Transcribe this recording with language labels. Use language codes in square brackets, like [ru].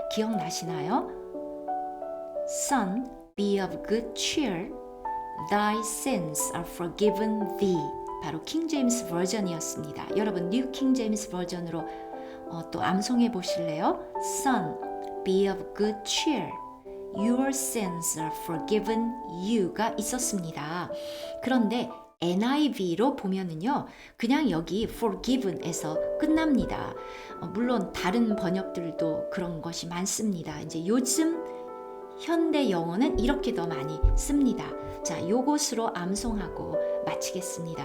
[ko] 기억나시나요? [en] Son, be of good cheer. Thy sins are forgiven thee. [ko] 바로 킹 제임스 버전이었습니다. 여러분, 뉴 킹 제임스 버전으로 또 암송해 보실래요? [en] Son, be of good cheer. Your sins are forgiven you가 [ko] 있었습니다. 그런데 NIV로 보면은요, 그냥 여기 forgiven에서 끝납니다. 물론 다른 번역들도 그런 것이 많습니다. 이제 요즘 현대 영어는 이렇게 더 많이 씁니다. 자, 요것으로 암송하고 마치겠습니다.